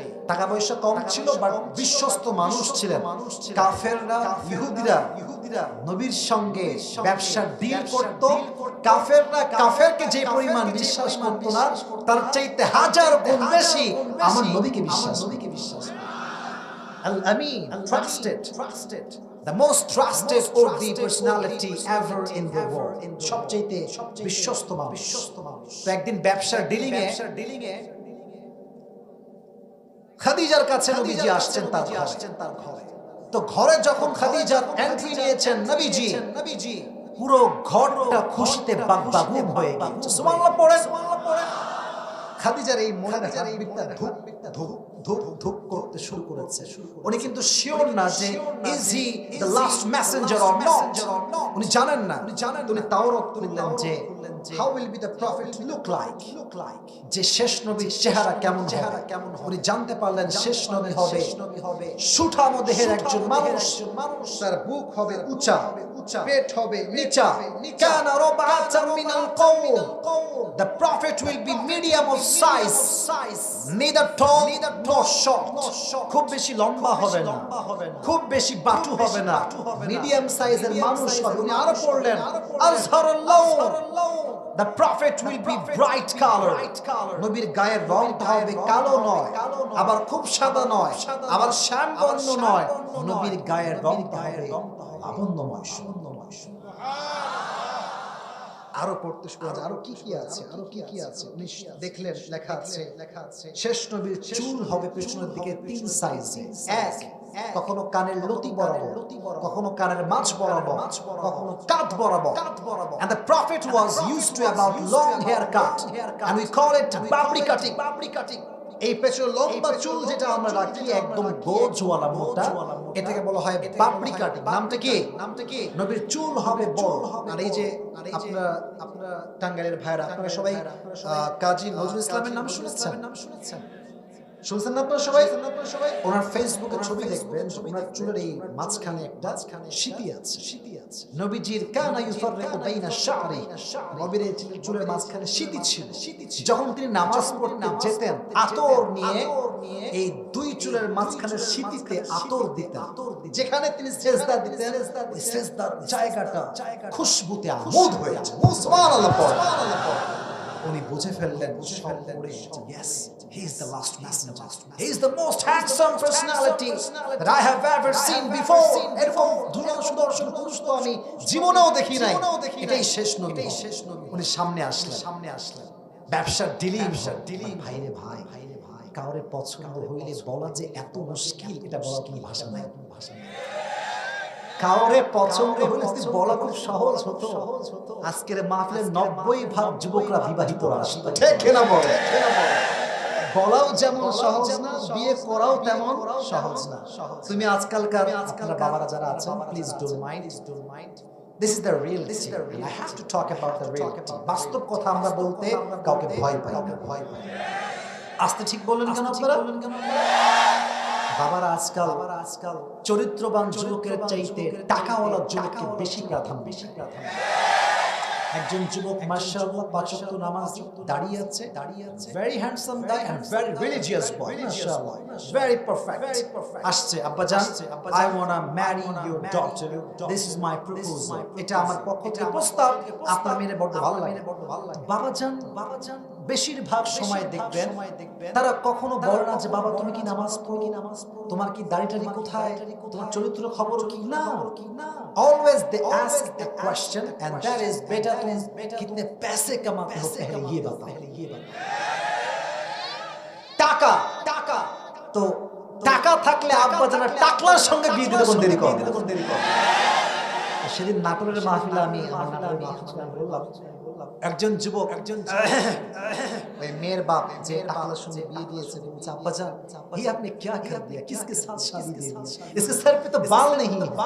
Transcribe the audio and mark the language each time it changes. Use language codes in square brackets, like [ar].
[bn] টাকা পয়সা কম ছিল বাট বিশ্বস্ত মানুষ ছিলেন। কাফেররা ইহুদিরা নবীর সঙ্গে ব্যবসার ডিল করত। কাফেররা কাফেরকে যে পরিমাণ বিশ্বাস করত না, তার চাইতে হাজার গুণ বেশি আমার নবীকে বিশ্বাস। [en] Al-Amin, trusted, the most trusted worthy personality ever in the world. [bn] সবচেয়ে বিশ্বস্ত মানুষ। তো একদিন ব্যবসার ডিলিং এ খাদিজার কাছে নবীজি আসছেন তার ঘরে। তো ঘরে যখন খাদিজার এন্ট্রি নিয়েছেন নবীজি, পুরো ঘরটা খুশিতে বাগবাগুম হয়ে গেছে। সুবহানাল্লাহ পড়েন। খাদিজার এই মনের হার্টবিটটা ধুক করতে শুরু করেছে। উনি কিন্তু শিওর না যে [en] Is he the last messenger or not. [bn] উনি জানেন না। উনি তাওরাত খুললেন যে [en] how will be the prophet look like, [bn] যে শেষ নবীর চেহারা কেমন হবে। উনি জানতে পারলেন শেষ নবী হবে সুঠাম দেহের একজন মানুষ, তার বুক হবে উঁচা, পেট হবে নিচা। [ar] কানা রাবাতাম মিনাল কওম, [en] the prophet will be medium of size, neither tall nor short. [bn] খুব বেশি লম্বা হবে না, খুব বেশি বাটু হবে না, মিডিয়াম সাইজের মানুষ হবে। উনি আরো পড়লেন [ar] আযহারুল লাউন, [en] the prophet will be bright color. [bn] নবীর গায়ের রংটা হবে কালো নয়, আবার খুব সাদা নয়, আবার শ্যামবর্ণ নয়। নবীর গায়ের রংটা হবে লাবণ্যময়, সুন্দরময়। আরো পড়তে শুরু করেছে, আরো কি আছে উনি দেখলেন লেখা আছে শেষ নবীর চুল হবে পেছনের দিকে 3 সাইজে, এক কখনো কানের লতি বরাবর, কখনো কানের মাঝ বরাবর, কখনো কাঁধ বরাবর। [en] And the prophet was used to about long haircut and we call it babri cutting. [bn] এই পেছনের লম্বা চুল যেটা আমরা রাখি একদম গোজওয়ালা মোটা, এটাকে বলা হয় বাবরি কাটিং। নামটা কি? নবীর চুল হবে বড়। আর এই যে আপনারা টাঙ্গাইলের ভাইরা, আপনারা সবাই কাজী নজরুল ইসলামের নাম শুনেছেন? শুনছেন না আপনারা সবাই? ওনার ফেসবুকে ছবি দেখবেন, ওনার চুলের এই মাঝখানে একটা সিটি আছে। নবীজির [ar] কানা ইউফাররিকু বাইনা শা'রি, [bn] নবীর এই চুলের মাঝখানে সিটি ছিল। যখন তিনি নামাজ পড়তে যেতেন, আতর নিয়ে এই দুই চুলের মাঝখানে সিটিতে আতর দিতেন। যেখানে তিনি সিজদা দিতেন, ওই সিজদার জায়গাটা খুশবুতে আমোদ হয়ে যেত। সুবহানাল্লাহ পড়ে। উনি বুঝে ফেললেন, [en] yes, he is the last messenger, he is the most handsome personality that I have ever seen before. [bn] এরকম ধুলো সুদর্শন পুরুষ তো আমি জীবনেও দেখি নাই, এটাই শেষ নবী। উনি সামনে আসলেন, ব্যবসার ডিলিং। ভাইরে ভাই, কাউরে পছন্দ হইলে বলা যে এত মুশকিল, এটা বলার কোনো ভাষা নাই। কাউরে পছন্দ হলে বলা খুব সহজ হতো। আজকের মাহফিলের 90% যুবকরা বিবাহিত আসতো, ঠিক কিনা বলে? বলাও যেমন সহজ না, বিয়ে করাও তেমন সহজ না। তুমি আজকালকার আপনারা বাবারা যারা আছেন, [en] Please don't mind, this is the reality and I have to talk about the reality. [bn] বাস্তব কথা আমরা বলতে কাউকে ভয় পাই। আস্তে ঠিক বলেন কেন আপনারা? বাবারা আজকাল চরিত্রবান যুবকের চাইতে টাকাওয়ালা যুবককে বেশি প্রাধান্য। একজন যুবক মাশাআল্লাহ ৫ ওয়াক্ত নামাজ দাঁড়িয়ে আছে, [en] very handsome guy and very religious boy, [bn] মাশাআল্লাহ, [en] Very perfect. [bn] আসছে, আব্বাজান, [en] I want to marry your daughter, this is my proposal, [bn] এটা আমার পক্ষ থেকে প্রস্তাব, আপনার মেয়ে বড় ভালো লাগে। বাবাজান বেশিরভাগ সময় দেখবেন তারা কখনো বলে না যে বাবা তুমি কি নামাজ পড়ো, তোমার কি দাড়িটারি কোথায়, তোমার চরিত্র খবর কি না। [en] Always they ask a question and that is [hi] बेटा तुम कितने पैसे कमाते हो पहले ये बताओ। [bn] টাকা তো টাকা থাকলে আব্বা জানা টাকলার সঙ্গে বিয়ে দিতে কোন দেরি করে। সেদিন নাটোরের মাহফিলে আমি বললাম, একজন যুবক ওই মেয়ের বাপ যে টাকলার সঙ্গে বিয়ে দিয়েছে, বলছে আব্বা জান [hi] ये आपने क्या कर दिया, किसके साथ शादी दे दी, इसके सर पे तो बाल नहीं।